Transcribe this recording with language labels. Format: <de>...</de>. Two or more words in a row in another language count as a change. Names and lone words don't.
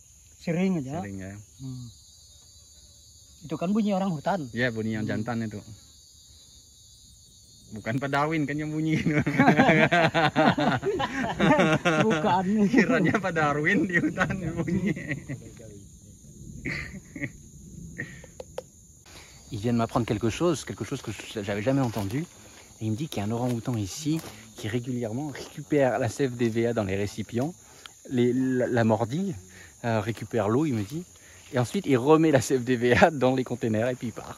<id>Sering aja. Sering ya. Itu kan bunyi orang hutan. Ya bunyi yang jantan itu. Bukan Pak Darwin kan yang bunyi gitu. Bukan. Kiranya Pak Darwin di hutan bunyi.</id> <fr>Il vient de m'apprendre quelque chose que j'avais jamais entendu. Et il me dit qu'il y a un orang-outan ici qui régulièrement récupère la sève d'EVA dans les récipients, la mordille, récupère l'eau, il me dit, et ensuite il remet la sève d'EVA dans les containers et puis il part.</fr>